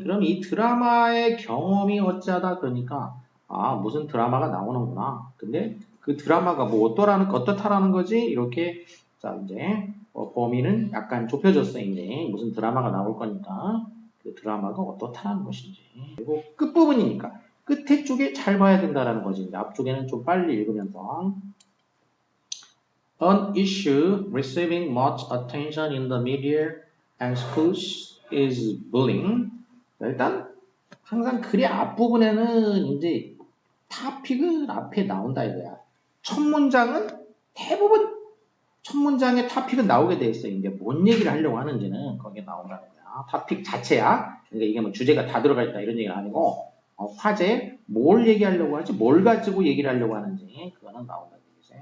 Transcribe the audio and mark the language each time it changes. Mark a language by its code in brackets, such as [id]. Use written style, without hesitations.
[ko] 그럼 이 드라마의 경험이 어찌하다 그러니까 무슨 드라마가 나오는구나. 근데 그 드라마가 뭐 어떻다라는 거지? 이렇게 자 이제 범위는 약간 좁혀졌어요. 이제 무슨 드라마가 나올 거니까 그 드라마가 어떻다는 것인지. 그리고 끝부분이니까 끝에 쪽에 잘 봐야 된다라는 거지. 이제 앞쪽에는 좀 빨리 읽으면서 [en] An issue receiving much attention in the media and schools is bullying. [ko] 일단 항상 글의 앞부분에는 이제 타픽은 앞에 나온다 이거야. 첫 문장은 대부분 첫 문장의 타픽은 나오게 돼 있어요. 이제 뭔 얘기를 하려고 하는지는 거기에 나온다는 거야. 타픽 자체야. 그러니까 이게 뭐 주제가 다 들어가 있다 이런 얘기는 아니고 화제 뭘 얘기하려고 하지, 뭘 가지고 얘기를 하려고 하는지 그거는 나온다는 얘기지.